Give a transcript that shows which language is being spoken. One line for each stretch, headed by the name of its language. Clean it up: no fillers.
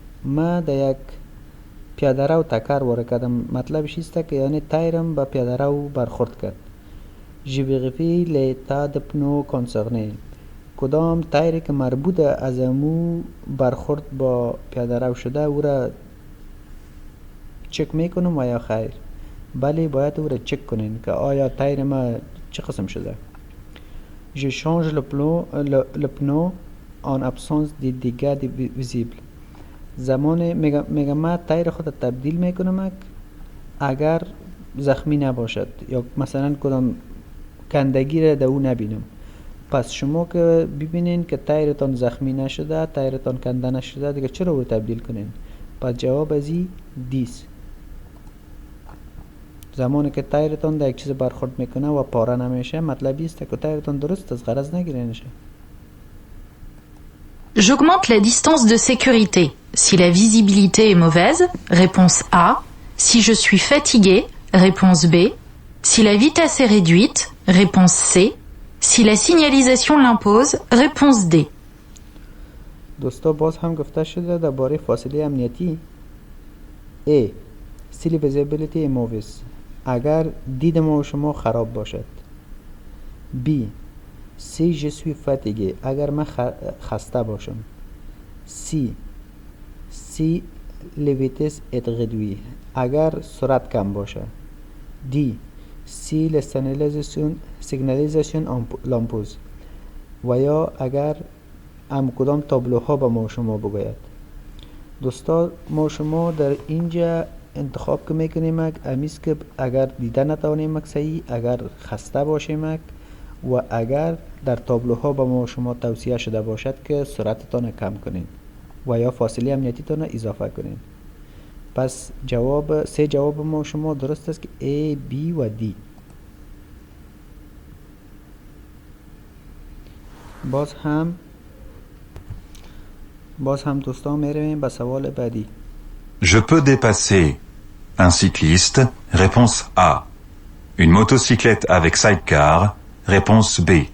Persian: ما در یک پیاده رو تکر وارد کردم. مطلبش است که یعنی تایرم با پیاده رو برخورد کرد.
French: Je vérifie l'état de pneu concerné.
Persian: کدام تایری که مربوط از امو برخورد با پیاده رو شده او را چک میکنم و یا خیر؟ بله باید او را چک کنین که آیا تایر ما چه قسم شده.
French: Je change le pneu en absence de dégâts visibles.
Persian: زمان میگم ما تایر خود تبدیل میکنم اگر زخمی نباشد یا مثلا کدام کندگی را در او نبینم. پس شما که ببینین که تایرتان زخمی نشده، تایرتان کنده نشده، دیگه چرا او تبدیل کنین؟ پس جواب ازی دیس. زمانی که تایرتان در یک چیز برخورد میکنه و پاره نمیشه مطلبی است که تایرتان درست از غرض نگیرینشه.
French: J'augmente la distance de sécurité. Si la visibilité est mauvaise, réponse A. Si je suis fatigué, réponse B. Si la vitesse est réduite, réponse C. Si la signalisation l'impose, réponse D.
Persian: دوستا باز هم گفته شده درباره فاصله امنیتی. A.
French: Si la visibility est mauvaise.
Persian: اگر دید ما و شما خراب باشد.
French: B. Si je suis fatigué.
Persian: اگر من خسته باشم.
French: C. Si la vitesse est réduite.
Persian: اگر سرعت کم باشه.
French: D. Si la signalisation l'impose.
Persian: و یا اگر کدام تابلوها به ما شما بگوید. دوستا ما شما در اینجا انتخاب که میکنیم امیز که اگر دیده نتوانیم صحیح، اگر خسته باشیم و اگر در تابلوها به ما شما توصیه شده باشد که سرعتتان کم کنین و یا فاصله امنیتیتان اضافه کنین. پس سه جواب ما شما درست است که A, B و D. باز هم دوستان میرویم به سوال بعدی.
French: Je peux dépasser un cycliste, réponse A. Une motocyclette avec sidecar, réponse B.